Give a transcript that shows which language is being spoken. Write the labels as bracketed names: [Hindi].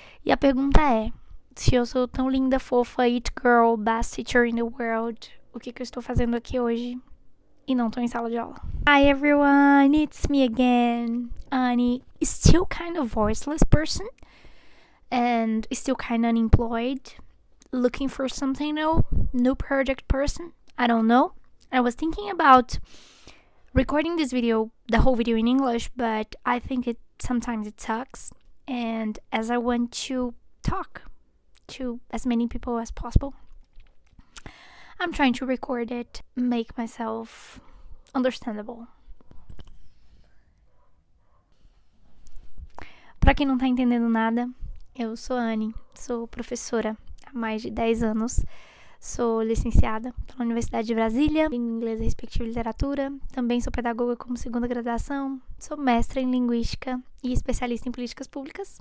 [Portuguese] E a pergunta é, se eu sou tão linda, fofa, [English] it girl, best teacher in the world, [Portuguese] o que eu estou fazendo aqui hoje e não estou em sala de aula? [English] Hi everyone, it's me again. Annie, still kind of voiceless person and still kind of unemployed. Looking for something new project person. I don't know. I was thinking about recording this video, the whole video in English, but I think sometimes it sucks. And as I want to talk to as many people as possible, I'm trying to record it, make myself understandable. [Portuguese] Pra quem não tá entendendo nada, eu sou Annie, sou professora há mais de 10 anos. Sou licenciada pela Universidade de Brasília, língua inglesa, respectiva literatura. Também sou pedagoga como segunda graduação. Sou mestra em linguística e especialista em políticas públicas.